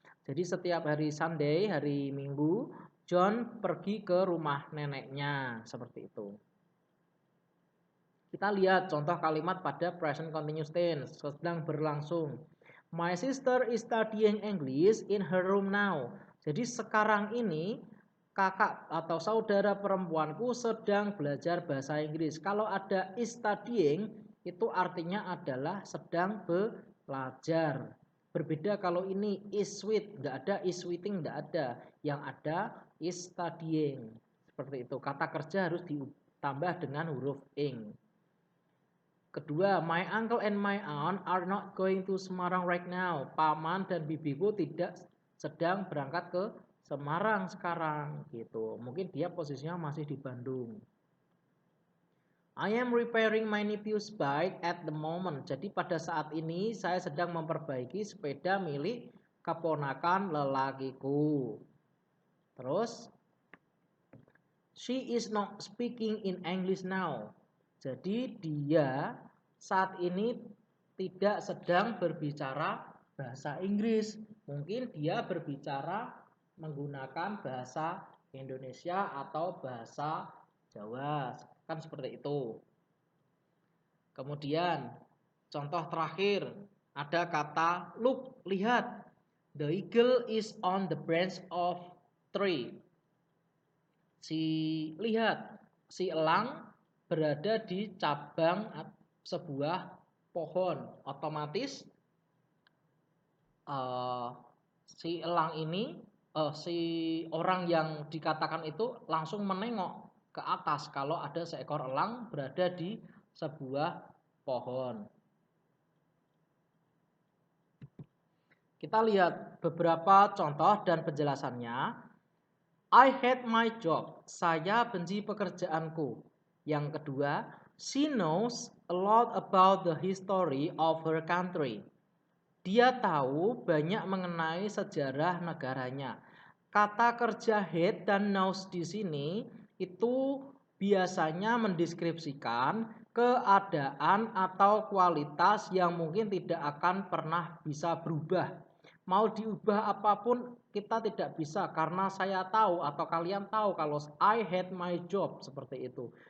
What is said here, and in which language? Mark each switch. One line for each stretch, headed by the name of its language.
Indonesian: Jadi setiap hari Sunday, hari Minggu, John pergi ke rumah neneknya. Seperti itu. Kita lihat contoh kalimat pada present continuous tense, sedang berlangsung.
English: My sister is studying English in her room now.
Indonesian: Jadi sekarang ini kakak atau saudara perempuanku sedang belajar bahasa Inggris. Kalau ada
English: is studying
Indonesian: itu artinya adalah sedang belajar. Berbeda kalau ini
English: is with,
Indonesian: enggak ada
English: is waiting,
Indonesian: enggak ada. Yang ada
English: is studying.
Indonesian: Seperti itu. Kata kerja harus ditambah dengan huruf ing. Kedua,
English: my uncle and my aunt are not going to Semarang right now.
Indonesian: Paman dan bibiku tidak sedang berangkat ke Semarang sekarang gitu. Mungkin dia posisinya masih di Bandung.
English: I am repairing my nephew's bike at the moment.
Indonesian: Jadi pada saat ini saya sedang memperbaiki sepeda milik keponakan lelakiku. Terus,
English: she is not speaking in English now.
Indonesian: Jadi dia saat ini tidak sedang berbicara bahasa Inggris. Mungkin dia berbicara menggunakan bahasa Indonesia atau bahasa Jawa. Kan seperti itu. Kemudian contoh terakhir ada kata look, lihat.
English: The eagle is on the branch of tree.
Indonesian: Lihat, si elang berada di cabang sebuah pohon. Otomatis si elang ini, si orang yang dikatakan itu langsung menengok ke atas kalau ada seekor elang berada di sebuah pohon. Kita lihat beberapa contoh dan penjelasannya.
English: I hate my job.
Indonesian: Saya benci pekerjaanku. Yang kedua,
English: she knows a lot about the history of her country.
Indonesian: Dia tahu banyak mengenai sejarah negaranya. Kata kerja hate dan knows di sini itu biasanya mendeskripsikan keadaan atau kualitas yang mungkin tidak akan pernah bisa berubah. Mau diubah apapun kita tidak bisa karena saya tahu atau kalian tahu kalau
English: I hate my job
Indonesian: seperti itu.